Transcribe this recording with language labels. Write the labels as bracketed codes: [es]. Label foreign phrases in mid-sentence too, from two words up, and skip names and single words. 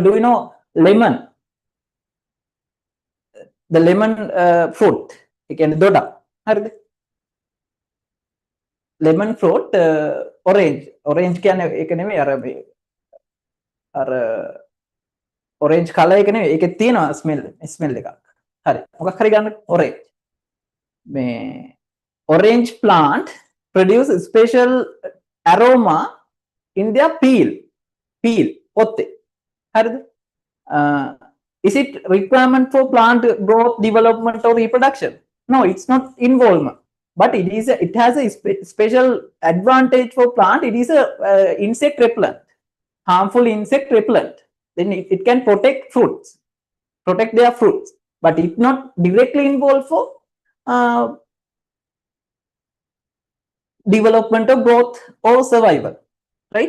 [en] Do you know lemon? The lemon fruit. Again, doda. Lemon fruit, orange. Orange can orange color [si] එක තියෙනවා [en] smell [si] එකක්. හරි. මොකක් හරි ගන්න orange. [en] Orange plant produce special aroma in their peel. [si] පොත්තේ. හරිද? [en] Is it requirement for plant growth, development, or reproduction? No, it's not involvement. But it has a special advantage for plant. It is a insect repellent, harmful insect repellent. Then it can protect their fruits, but it's not directly involved for development or growth or survival, right?